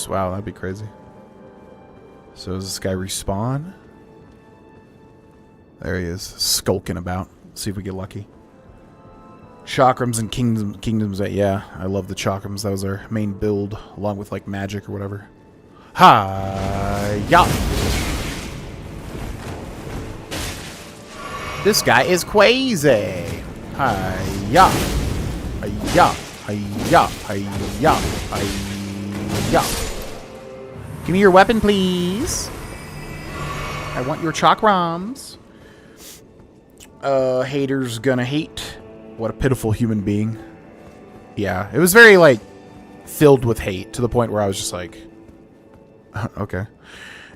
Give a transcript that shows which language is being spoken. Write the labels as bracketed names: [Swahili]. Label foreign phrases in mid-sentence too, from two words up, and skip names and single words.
[English] Wow, that'd be crazy. So does this guy respawn? There he is, skulking about. See if we get lucky. Chakrams and kingdoms. Yeah, I love the chakrams. That was our main build, along with like magic or whatever. Hi-ya! This guy is crazy. Hi-ya! Hi-ya! Hi-ya! Hi-ya! Hi-ya! Give me your weapon, please. I want your chakrams. Haters gonna hate. What a pitiful human being. Yeah, it was very, like, filled with hate to the point where I was just like, okay.